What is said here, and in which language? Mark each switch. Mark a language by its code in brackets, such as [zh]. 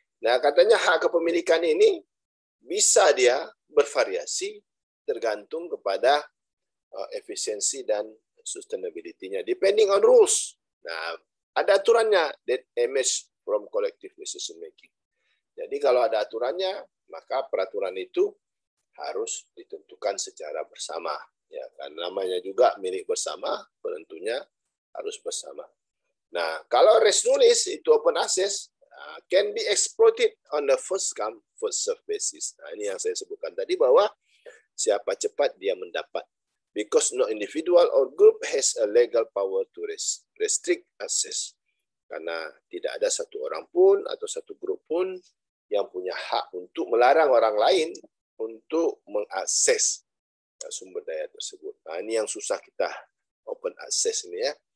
[id] Nah, katanya hak kepemilikan ini bisa dia bervariasi tergantung kepada efisiensi dan sustainability-nya, [en] depending on rules. [id] Nah, ada aturannya [en] that emerge from collective decision making. [id] Jadi kalau ada aturannya, maka peraturan itu harus ditentukan secara bersama. Ya, karena namanya juga milik bersama, penentunya harus bersama. Nah, kalau res nulis itu [en] open access, can be exploited on the first come, first serve basis. [id] Nah, ini yang saya sebutkan tadi bahwa siapa cepat dia mendapat. [en] Because no individual or group has a legal power to restrict access. [id] Karena tidak ada satu orang pun atau satu grup pun yang punya hak untuk melarang orang lain untuk mengakses sumber daya tersebut. Nah, ini yang susah kita open access ini ya.